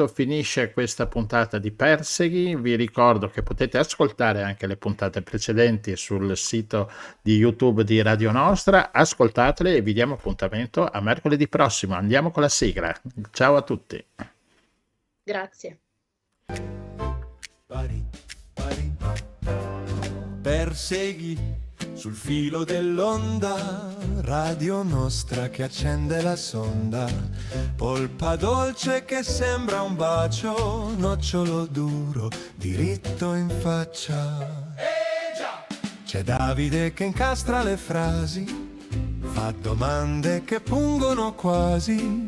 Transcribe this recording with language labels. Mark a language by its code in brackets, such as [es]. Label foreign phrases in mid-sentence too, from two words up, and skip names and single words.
[it] Finisce questa puntata di Perseghi. Vi ricordo che potete ascoltare anche le puntate precedenti sul sito di YouTube di Radio Nostra. Ascoltatele e vi diamo appuntamento a mercoledì prossimo. Andiamo con la sigla. Ciao a tutti. Grazie. Pari, pari. Persegui sul filo dell'onda, Radio Nostra che accende la sonda, polpa dolce che sembra un bacio, nocciolo duro diritto in faccia. C'è Davide che incastra le frasi, fa domande che pungono quasi.